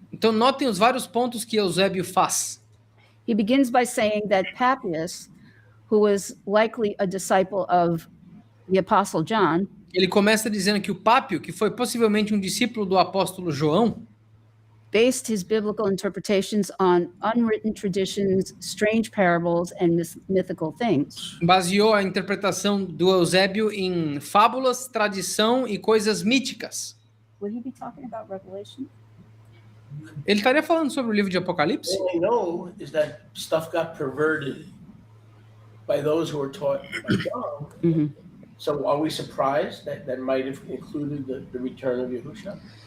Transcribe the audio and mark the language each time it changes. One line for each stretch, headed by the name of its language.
Portuguese: Então notem os vários pontos que Eusébio faz.
English: He begins by saying that Papias, who was likely a disciple of the Apostle John,
Portuguese: Ele começa dizendo que o Pápio, que foi possivelmente um discípulo do apóstolo João,
English: based his biblical interpretations on unwritten traditions, strange parables, and mythical things.
Portuguese: Baseou a interpretação do Eusébio em fábulas, tradição e coisas míticas.
English: Would he be talking about Revelation?
Portuguese: Ele estaria falando sobre o livro de Apocalipse?
English: All I know is that stuff got perverted by those who were taught by John. Mhm. So are we surprised that that might have included the return of Yahushua?